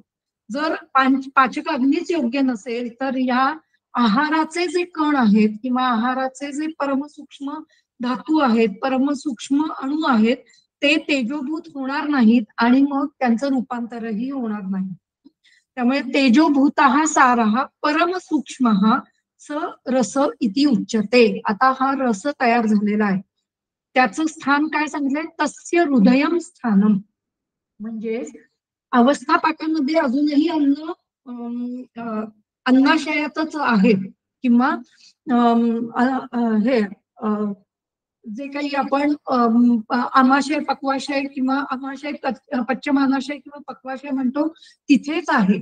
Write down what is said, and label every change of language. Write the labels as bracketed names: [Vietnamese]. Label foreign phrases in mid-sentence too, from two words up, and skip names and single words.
[Marathi] जर पाचक अग्नीच योग्य नसेल तर या आहाराचे जे कण आहेत किंवा आहाराचे जे परमसूक्ष्म धातू आहेत, परमसूक्ष्म अणु आहेत, ते तेजोभूत होणार नाहीत आणि मग त्यांचं रूपांतरही होणार नाही. [Sanskrit] त्यामुळे तेजोभूत सारः परमसूक्ष्म स रस इति उच्यते. [Marathi] आता हा रस तयार झालेला आहे, त्याचं स्थान काय सांगितलंय? [Sanskrit] तस्य हृदयम स्थानम. [Marathi] म्हणजे अवस्था पाकामध्ये अजूनही अन्नाशयातच आहेत किंवा हे जे काही आपण आमाशय पक्वाशय किंवा आमाशय पश्चिमानाशय किंवा पक्वाशय म्हणतो तिथेच आहे.